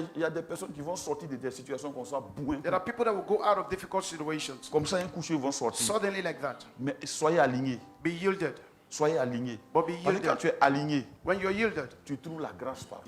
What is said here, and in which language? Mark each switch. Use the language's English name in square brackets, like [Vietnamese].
[French] des, il y a des personnes qui vont sortir de des situations comme ça, boum, [English] There are people that will go out of difficult situations [French] comme ça, un coup, ils vont sortir. [English] suddenly like that. [French] Mais soyez alignés. [English] Be yielded. [French] Soyez alignés. [English] But be [French] Parce que quand [English] yielded. [French] tu es aligné, [English] When you're yielded, [French] tu trouves la grâce partout.